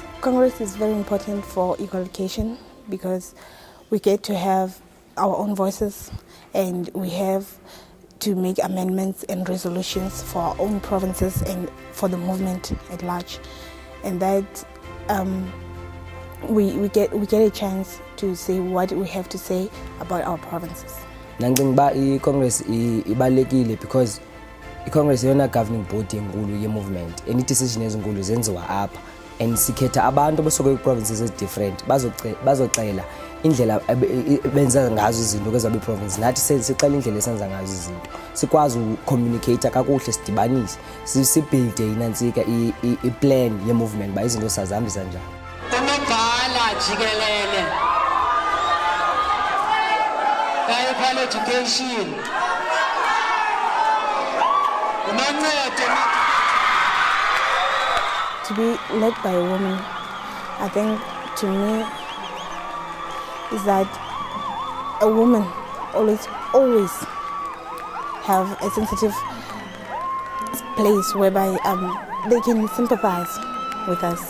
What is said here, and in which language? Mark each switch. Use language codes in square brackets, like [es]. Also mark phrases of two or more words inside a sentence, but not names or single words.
[en] Congress is very important for equal education because we get to have our own voices and we have to make amendments and resolutions for our own provinces and for the movement at large. And that we get a chance to say what we have to say about our provinces. [xh] Nangingiba i-Congress ibalekile because i-Congress yona [en] governing body [xh] enkulu ye-movement. [en] Any decision [xh] ezinkulu zenziwa apha and sikhetha abantu besuka kwi-provinces ezi-different bazocela indlela benza ngazo izinto kwezabe province, nathi sixela indlela esenza ngazo izinto, sikwazi ucommunicate kakuhle, sidibanise, sibuild inantsika i-plan ye-movement ba izinto sazihambisa njani. Umabhala jikelele [en] equal education To be led by a woman, I think to me is that a woman always have a sensitive place whereby they can sympathize with us.